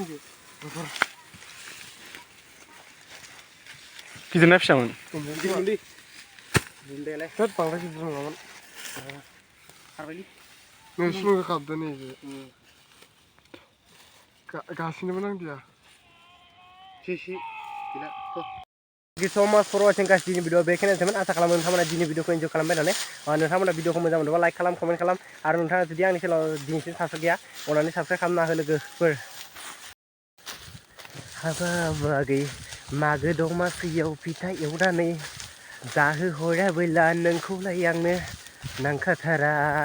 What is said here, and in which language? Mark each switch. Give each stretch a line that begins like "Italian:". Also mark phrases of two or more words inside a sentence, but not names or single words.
Bodo: गिदिरना फिसामोन गिदिरमोनलै बुन्दायालाय बांद्राय गिदिर नङामोन खारबायलै नोंसिनिबो खारदों नै गासिनोबो नांदिया गैला
English: Thank you so much for watching guys
Bodo: दिनै भिडिअ बेखिनियानोसैमोन आसा खालामो नोंथांमोना दिनै भिडिअखौ एन्जय खालामबाय होननानै नोंथांमोना भिडिअखौ मोजां मोनोबा लाइक खालाम कमेन्ट खालाम आरो नोंथाङा जुदि आंनि चेनेलाव दिनैसिम साबस्क्राइब गैया अननानै साबस्क्राइब खालामना हो लोगोफोर हाबा बागै मागो दमासियाव फिथा एवनानै जाहोहराबोला नोंखौलाय आंनो नांखाथारा